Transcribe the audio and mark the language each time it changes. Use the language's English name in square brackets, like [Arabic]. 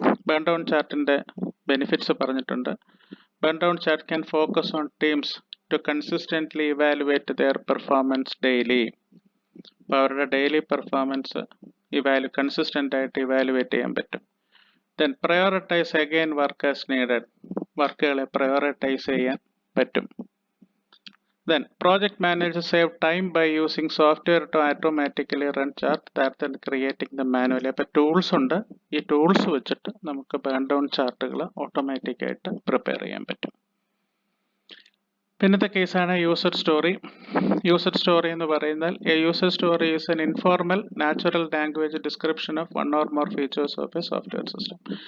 [Malayalam] Burn down ചാർട്ടിൻ്റെ benefits പറഞ്ഞിട്ടുണ്ട്. [English] Burn down chart can focus on teams to consistently evaluate their performance daily. [Malayalam] അപ്പോൾ അവരുടെ daily performance consistent ആയിട്ട് evaluate ചെയ്യാൻ പറ്റും. [English] Then prioritise again work as needed. [Malayalam] വർക്കുകളെ prioritise ചെയ്യാൻ പറ്റും. [English] Then project managers save time by using software to automatically run chart rather than creating them manually. [Malayalam] അപ്പോൾ tools ഉണ്ട്, ഈ ടൂൾസ് വെച്ചിട്ട് നമുക്ക് ബേൺ ഡൗൺ ചാർട്ടുകൾ ഓട്ടോമാറ്റിക് ആയിട്ട് പ്രിപ്പയർ ചെയ്യാൻ പറ്റും. പിന്നത്തെ കേസാണ് യൂസർ സ്റ്റോറി. യൂസർ സ്റ്റോറി എന്ന് പറയുന്നാൽ [English] A user story is an informal natural language description of one or more features of a software system.